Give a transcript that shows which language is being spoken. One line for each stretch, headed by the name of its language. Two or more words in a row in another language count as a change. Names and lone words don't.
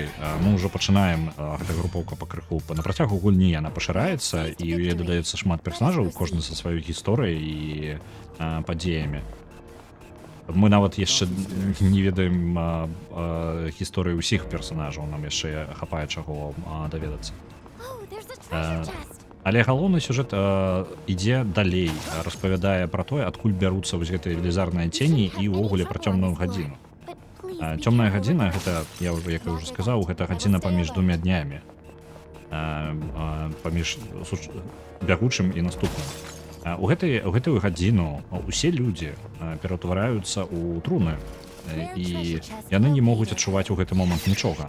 Belarusian: Мы ўжо пачынаем, гэта групоўка пакрыху на працягу гульні, яна пашыраецца, і ў яе дадаецца шмат персонажаў, кожны са сваёй гісторыяй і падзеямі. Мы нават яшчэ не ведаем гісторыі ўсіх персанажаў, нам яшчэ хапае чаго даведацца.
English: Oh, there's a treasure chest.
Belarusian: Але галоўны сюжэт ідзе далей, распавядае пра тое, адкуль бяруцца вось гэтыя велізарныя цені і ўвогуле пра цёмную гадзіну.
English: But please be
Belarusian: Цёмная
English: careful.
Belarusian: гадзіна гэта, як я ўжо сказаў, гэта гадзіна паміж двумя днямі, паміж бягучым і наступным. У гэтую гадзіну усе людзі ператвараюцца ў труны, і яны не могуць адчуваць у гэты момант нічога.